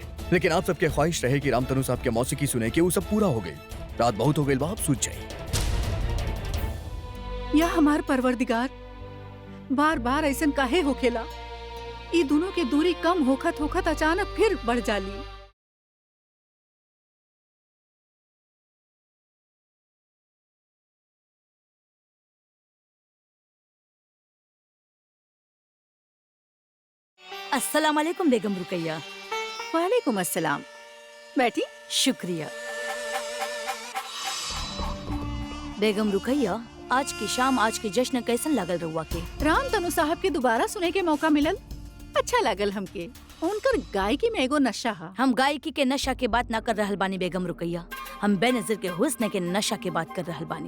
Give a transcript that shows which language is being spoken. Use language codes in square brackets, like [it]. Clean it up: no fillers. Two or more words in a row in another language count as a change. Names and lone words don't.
[bho] लेकिन आप सबके ख्वाहिश रहे कि रामतनु साहब के मौसीकी सुने के वो सब पूरा हो गई। रात बहुत हो गई, आप सूझ जाए। या हमार परवरदिगार, बार बार ऐसन काहे होखेला? ई दोनों के दूरी कम होखत होखत अचानक फिर बढ़ जाली। [ar] السلام عليكم बेगम रुकैया। وعليكم السلام. बैठी। शुक्रिया। [bho] बेगम रुकैया, आज की शाम आज के जश्न कैसन लागल रहुआ के? रामतनु साहब के दोबारा सुने के मौका मिलल, अच्छा लागल हमके। उनकर गायकी में एगो नशा हा। हम गायकी के नशा के बात ना कर रहल बानी बेगम रुकैया, हम बेनजीर के हुस्न के नशा के बात कर रहल बानी।